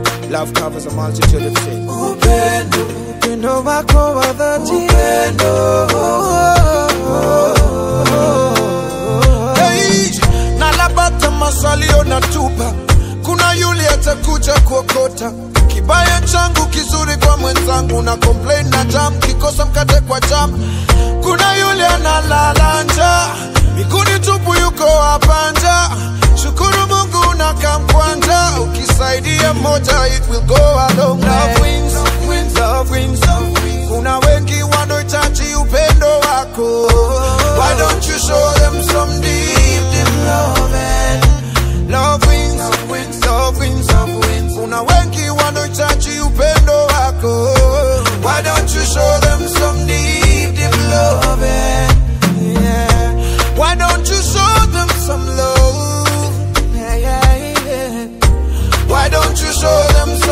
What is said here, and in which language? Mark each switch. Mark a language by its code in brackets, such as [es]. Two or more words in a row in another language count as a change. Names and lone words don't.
[en] Love covers a multitude of sins. [sw] Upendo, upendo wako wa dhati. Upendo. Hey, na labda maswali unatupa. Kuna yule atakuja kuokota. Kibaya changu kizuri kwa mwenzangu, na complain na jam, kikosa mkate kwa jam. Kuna yule analala njaa, miguuni tupu yuko hapa njaa. Shukuru Mungu unakaa mkwanja, ukisaidia moja, [en] it will go a long way. Love wins, love wins, love wins. [sw] Kuna wengi wanaohitaji upendo wako. [en] Why don't you show them some deep, deep love and love wins, love wins, love wins, love wins. [sw] Kuna wengi wanaohitaji upendo wako. [en] Why don't you show them some deep, deep love and, yeah. Why don't you show them some love? Yeah, yeah, yeah. Why don't you show them some